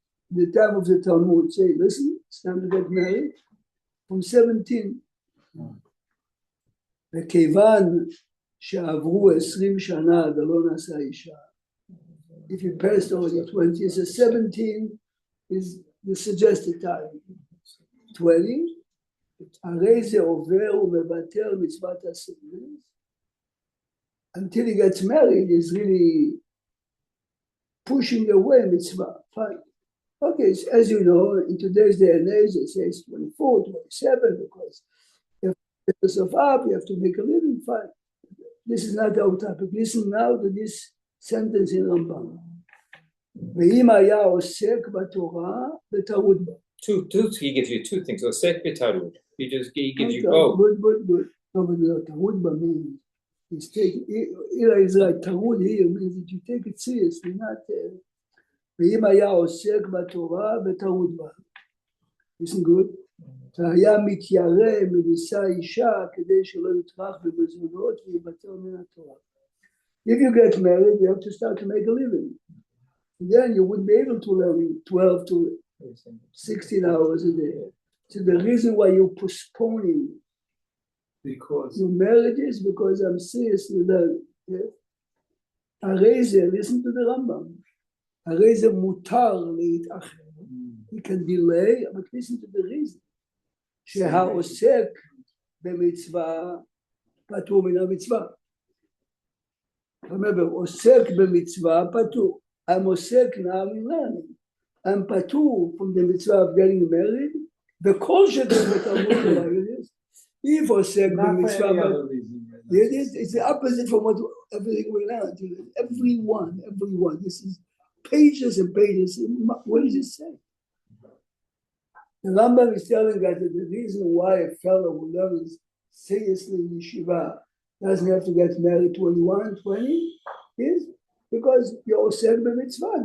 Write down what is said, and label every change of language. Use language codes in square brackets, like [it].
[en] The time of the Talmud, say, listen, it's time to get married. From 17. [he] וכיוון שעברו 20 שנה ולא נשא אישה, [en] if you passed already 20, so 17 is the suggested time. [he] 20, הרי זה עובר ומבטל מצוות הסבירות. [en] Until he gets married, he's really pushing away mitzvah. Fine. Okay, so as you know, in today's day and age, it says 24, 27, because you have to get yourself up, you have to make a living. Fine. This is not our topic. Listen now to this sentence in Rambam. [he] ואם היה עוסק בתורה וטרוד בה. [en] He gives you two things. Osek b'tarud. He gives you Okay, both. Good. No, but the tarud בה means he's taking. Ila is like tarud here means that you take it seriously, not. [he] ואם היה עוסק בתורה וטרוד בה. [en] Listen good. [he] והיה מתיירא מלישא אישה כדי שלא יטרח בבזונות ויוותר מן התורה. [en] If you get married, you have to start to make a living. Then you wouldn't be able to learn 12 to 16 hours a day. So the reason why you're postponing your marriage is because I'm seriously learning. [he] הרי זה, [en] listen to the Rambam. [he] הרי זה מותר להתאחר. [en] You can delay, but listen to the reason. [he] שהעוסק במצווה פטור מן המצווה. [en] Remember, [he] עוסק במצווה פטור. [en] I'm עוסק now in learning. I'm פטור from the mitzvah of getting married. [he] וכל שכן בתלמוד תורה, if עוסק במצווה פטור. [en] It's the opposite from what everything we learn. Everyone. This is pages and pages. What does it say? The Rambam is telling that the reason why a fellow who learns seriously in yeshiva doesn't have to get married 21, 20 is because you're osek b'mitzvah.